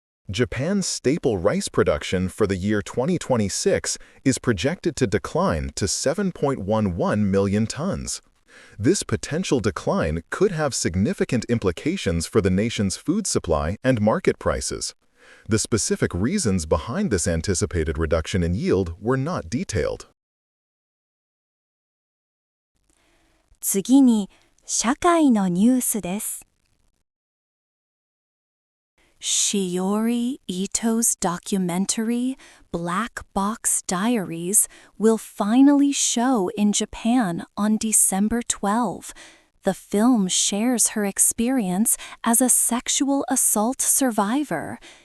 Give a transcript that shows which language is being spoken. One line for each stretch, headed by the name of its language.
English: Japan's staple rice production for the year 2026 is projected to decline to 7.11 million tons. This potential decline could have significant implications for the nation's food supply and market prices. The specific reasons behind this anticipated reduction in yield were not detailed.
Japanese: 次に、社会のニュースです。
English: Shiori Ito's documentary, Black Box Diaries, will finally show in Japan on December 12. The film shares her experience as a sexual assault survivor.